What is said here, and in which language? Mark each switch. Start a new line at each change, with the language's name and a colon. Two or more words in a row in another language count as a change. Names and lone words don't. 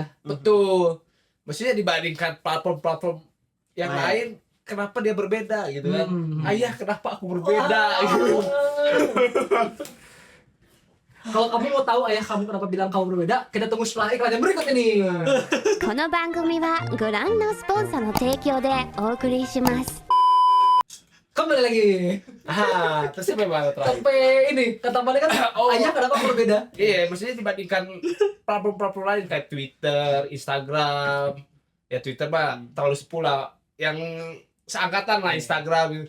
Indonesian: Betul. Maksudnya dibandingkan platform-platform yang Nah. lain, kenapa dia berbeda gitu kan? Ayah, kenapa aku berbeda? Wah. Gitu. Kalau kamu mau tahu ayah kamu kenapa bilang kamu berbeda, kita tunggu setelah iklan yang berikut ini.
Japanese: この番組はご覧のスポンサーの提供でお送りします
Indonesian: Kembali lagi. Terus bagaimana terakhir? Sampai ini kata balik kan Oh. ayah kenapa berbeda? Iya, maksudnya dibandingkan platform-platform lain kayak Twitter, Instagram, ya Twitter mah terlalu sepula, yang seangkatan lah Instagram gitu.